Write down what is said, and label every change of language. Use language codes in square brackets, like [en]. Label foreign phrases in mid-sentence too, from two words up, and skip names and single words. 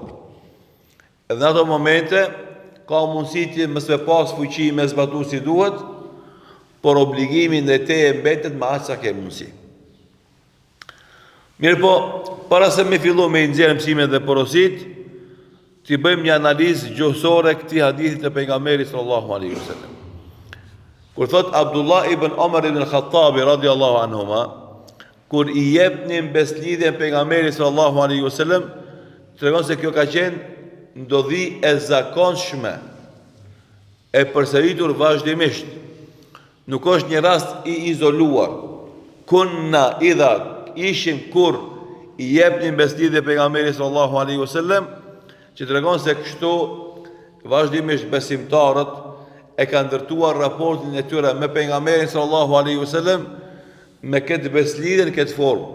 [sq] Edhe në ato momente ka mundësitë mos me pas fuqi me zbatu si duhet, por obligimin dhe te e mbetet ma aq sa ke mundësi. Mirë po, para se me fillu me nxjerrë mësimet dhe porosit, t'i bëjmë një analizë gjuhësore këtij hadithit të pejgamberit [ar] صلى الله عليه وسلم. [sq] Kur thot Abdullah ibn Omar ibn Khattabi [ar] رضي الله عنهما, [sq] kur i jepnin beslidhjen pejgamberit [ar] صلى الله عليه وسلم, [sq] tregon se kjo ka qenë ndodhi e zakonshme, e përsëritur vazhdimisht. Nuk është një rast i izoluar. [ar] كنا إذا, [sq] ishim kur i jepnin beslidhje pejgamberit [ar] صلى الله عليه وسلم, [sq] që tregon se kështu vazhdimisht besimtarët e kanë ndërtuar raportin e tyre me pejgamberin [ar] صلى الله عليه وسلم [sq] me këtë beslidhje në këtë formë.